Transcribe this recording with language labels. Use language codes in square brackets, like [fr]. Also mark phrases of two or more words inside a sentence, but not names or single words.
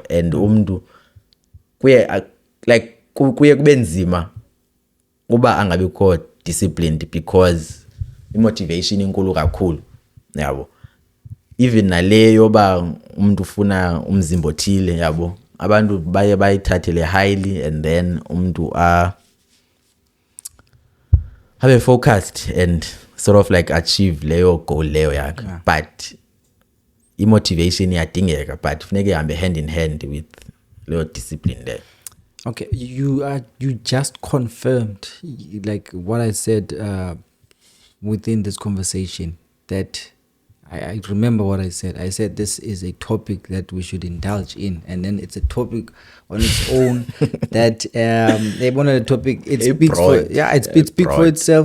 [zu] And umntu kuye like kuye kube nzima uba angabikho disciplined, [en] because motivation [zu] inkulu kakhulu yabo. Even naleyo ba umuntu ufuna umzimba othile yabo, abantu baye bayithathele highly, [en] and then [zu] umuntu [en] have focused and sort of like achieve [zu] leyo goal leyo yakhe. [en] But motivation iyadingeka, but [zu] funeke ihambe [en] hand in hand with leyo discipline there. Okay, you just confirmed like what I said within this conversation, that I remember what I said. I said this is a topic that we should indulge in, and then it's a topic on its own that one of the topic it speaks for for itself.